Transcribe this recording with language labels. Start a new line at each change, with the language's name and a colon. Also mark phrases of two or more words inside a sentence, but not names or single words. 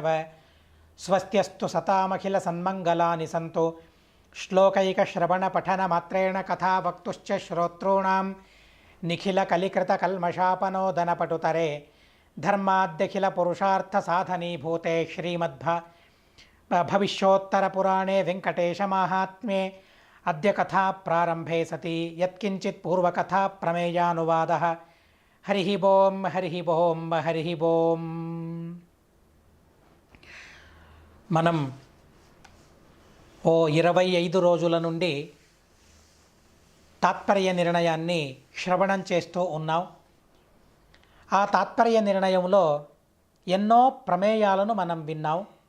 Sanskrit: स्वस्त्यस्तु सतामखिलसन्मङ्गलानि सन्तु श्लोकैकश्रवणपठनमात्रेण कथा वक्तुश्च श्रोतॄणां निखिलकलिकृतकल्मषापनोदनपटुतरे धर्माद्यखिलपुरुषार्थसाधनीभूते भविष्योत्तरपुराणे वेङ्कटेशमाहात्म्ये अद्य कथा प्रारम्भे सति यत्किञ्चित् पूर्वकथा प्रमेयानुवादः। हरिः ओं हरिः ओं हरिः ओं।
Telugu: మనం 25 రోజుల నుండి తాత్పర్య నిర్ణయాన్ని శ్రవణం చేస్తూ ఉన్నాం. ఆ తాత్పర్య నిర్ణయంలో ఎన్నో ప్రమేయాలను మనం విన్నాం.